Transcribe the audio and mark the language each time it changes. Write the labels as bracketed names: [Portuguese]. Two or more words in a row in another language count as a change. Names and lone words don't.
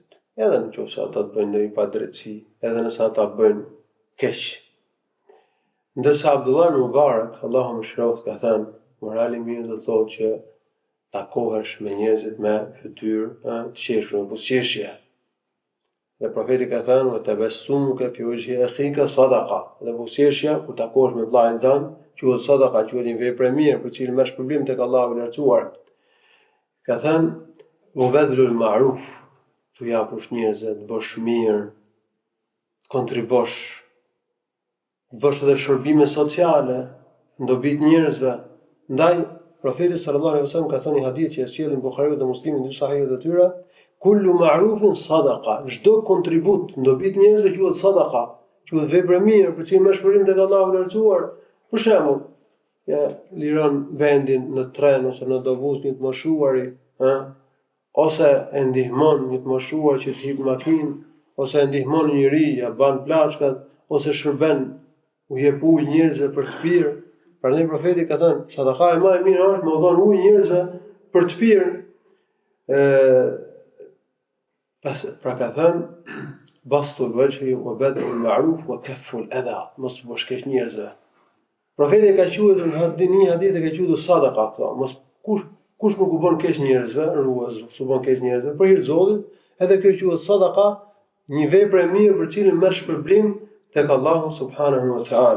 [Albanian] Edhe nëse ata të bëjnë ndonjë padrejtësi, edhe nëse ata bëjnë keq. Ndërsa Abdullah ibn Mubarak, Allahu mëshiroft, ka thënë, morali i mirë do të thotë që takohesh me njerëzit me fytyrë të qeshur, me buzëqeshje. Dhe profeti ka thënë, [Arabic] "وتبسمك في وجه أخيك صدقة." [Albanian] Dhe buzëqeshja kur takohesh me vllajën tënd, quhet sadaqa, quhet një vepër e mirë për cilën merr shpërblim tek Allahu i lartësuar. Ka thënë, [Arabic] "وبذل المعروف." [Albanian] Tu japësh njerëzve, të bësh mirë, të kontribosh, të bësh edhe shërbime sociale, ndobit njerëzve. Ndaj, profeti [Arabic] صلى الله عليه وسلم [Albanian] ka thënë një hadith që e sjellin Buhariu dhe Muslimi në dy sahihet e tyre, [Arabic] كل معروف صدقة, [Albanian] çdo kontribut ndobit njerëzve quhet sadaqa, quhet vepër e mirë për cilën merr shpërblim tek Allahu i lartësuar. Për shembull, liron vendin në tren ose në dobus një të moshuari, ose e ndihmon një të moshuar që të hip makinë, ose e ndihmon njëri, ja ban plaçkat, ose shërben, u jep ujë njerëzve për të pirë. Prandaj profeti ka thënë, sadaka e më e mirë është me u dhënë ujë njerëzve për të pirë. Pra ka thënë, [Arabic] بسط الوجه وبذل المعروف وكف الأذى, [Albanian] mos bësh keq njerëzve. Profeti ka quajtur në një hadith e ka quajtur sadaka këto, mos kush nuk u bën keq njerëzve, ruaz, u bën keq njerëzve, për hir të Zotit, edhe kjo quhet sadaka, një vepër e mirë për cilën merr shpërblim tek Allahu [Arabic] سبحانه وتعالى.